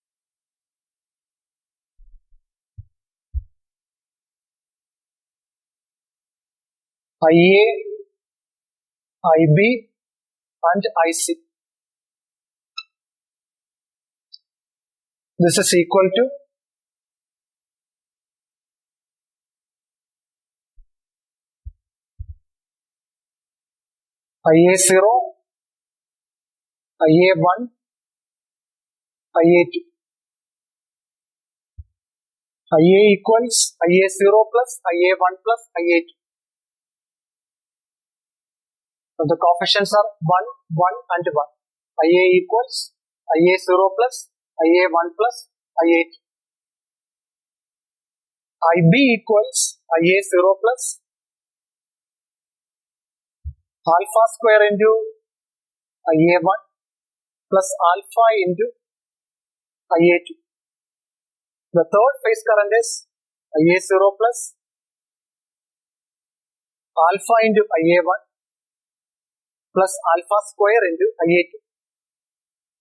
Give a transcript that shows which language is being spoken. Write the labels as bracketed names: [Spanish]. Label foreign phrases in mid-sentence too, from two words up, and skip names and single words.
[English] IA, IB and IC. This is equal to IA0, IA1, IA2. IA equals IA0 plus IA1 plus IA2. So the coefficients are 1, 1 and 1. IA equals IA0 plus IA1 plus IA2. IB equals IA0 plus alpha square into IA1 plus alpha into IA2. The third phase current is IA0 plus alpha into IA1 plus alpha square into IA2.